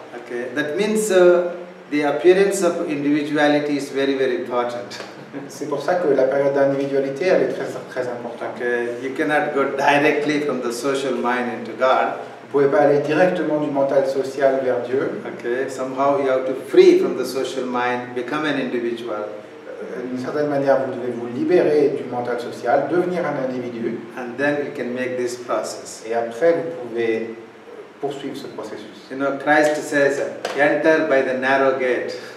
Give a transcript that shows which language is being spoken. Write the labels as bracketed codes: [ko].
[en] Okay, that means the appearance of individuality is very, very important. [fr] C'est pour ça que la période d'individualité, elle est très, très importante. [en] Okay, you cannot go directly from the social mind into God. [fr] Vous ne pouvez pas aller directement du mental social vers Dieu. [en] Okay, somehow you have to free from the social mind, become an individual. [fr] D'une certaine manière, vous devez vous libérer du mental social, devenir un individu. [en] And then you can make this process. [fr] Et après, vous pouvez poursuivre ce processus. [en] You know, Christ says, enter by the narrow gate.